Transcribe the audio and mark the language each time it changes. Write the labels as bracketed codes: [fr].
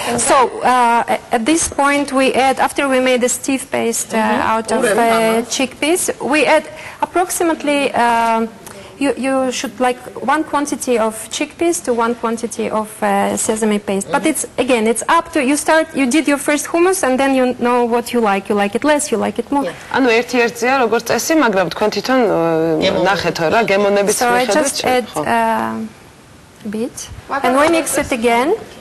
[en] So at this point we add, after we made the stiff paste out of chickpeas, we add approximately. You should like 1 quantity of chickpeas to 1 quantity of sesame paste. But it's up to you. You did your first hummus and then you know what you like. You like it less, you like it more. [ka] ანუ ერთ-ერთია როგორც წესი, მაგრამ თქვენ თვითონ ნახეთ რა გემონების მიხედვით. [en] So I just add a bit and we mix it again.